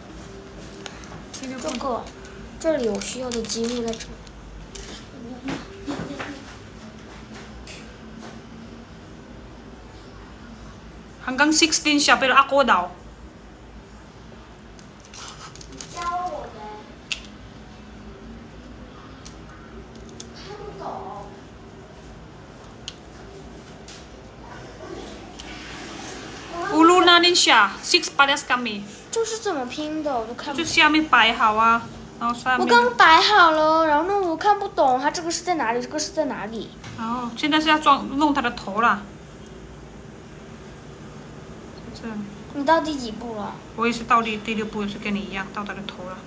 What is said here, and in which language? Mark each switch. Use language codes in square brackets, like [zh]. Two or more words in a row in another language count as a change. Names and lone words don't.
[zh] 这里有需要的积木在这。 [tl] Hanggang 16 siya, pero ako daw. [zh] 你教我呗。看不懂。 [tl] Ulo na rin siya. 6 pares kami. [zh] 这是怎么拼的？我都看不就懂。下面摆好啊，然后上我面。刚摆好了，然后呢，我看不懂，它这个是在哪里，这个是在哪里？哦，现在是要弄他的头了。这，你到第几步了？我也是到第6步，也是跟你一样到他的头了。